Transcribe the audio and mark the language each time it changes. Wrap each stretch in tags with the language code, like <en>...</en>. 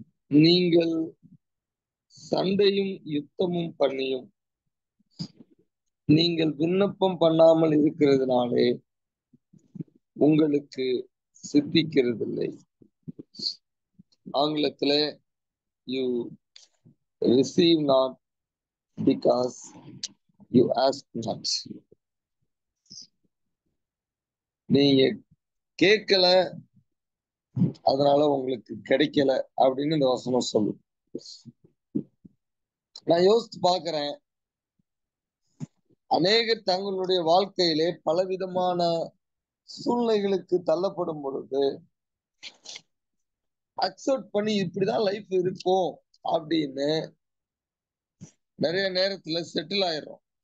<ta>நீங்கள் சண்டையும் யுத்தமும் பண்ணியும் நீங்கள் விண்ணப்பம் பண்ணாமல் இருக்கிறதுனாலே உங்களுக்கு சித்திக்கிறதில்லை.</ta> <en>ஆங்கிலத்துல you receive not because you ask not.</en> <ta>நீங்க கேட்கல, அதனால உங்களுக்கு கிடைக்கல அப்படின்னு இந்த வசனம் சொல்லு. நான் யோசித்து பார்க்கிறேன், அநேகர் தங்களுடைய வாழ்க்கையிலே பலவிதமான சூழ்நிலைகளுக்கு தள்ளப்படும் பொழுது அக்செப்ட் பண்ணி இப்படிதான் லைஃப் இருக்கும் அப்படின்னு நிறைய நேரத்துல செட்டில் ஆயிடுறோம்.</ta>